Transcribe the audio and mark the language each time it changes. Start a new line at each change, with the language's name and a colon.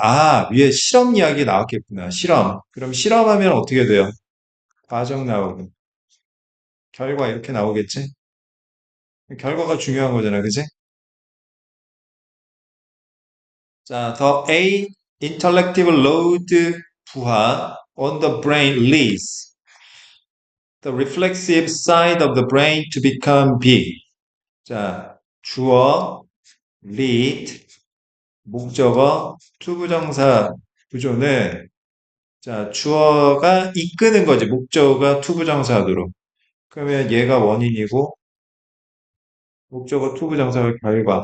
Korean: 아, 위에 실험 이야기 나왔겠구나. 실험. 그럼 실험하면 어떻게 돼요? 과정 나오고. 결과 이렇게 나오겠지? 결과가 중요한 거잖아, 그지?
English: 자, the A intellective load 부하 on the brain leads the reflexive side of the brain to become big.
Korean: 자, 주어, lead, 목적어, 투부정사 구조는 자, 주어가 이끄는 거지. 목적어가 투부정사도록. 그러면 얘가 원인이고 목적어 투부정사가 결과.